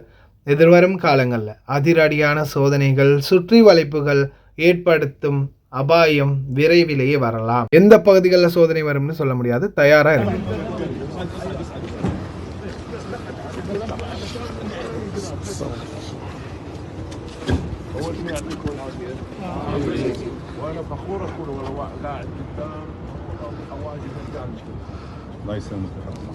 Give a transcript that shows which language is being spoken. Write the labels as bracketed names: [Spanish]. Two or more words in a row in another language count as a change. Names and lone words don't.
[Tamil] எதிர்வரும் காலங்களில் அதிரடியான சோதனைகள், சுற்றி வளைப்புகள் ஏற்படுத்தும் அபாயம் விரைவிலேயே வரலாம். எந்த பகுதிகளில் சோதனை வரும்னு சொல்ல முடியாது, தயாரா இருக்கு. [Arabic] وانا فخور اكون قاعد قدام حواجز قدام. الله يسلمك يا رب.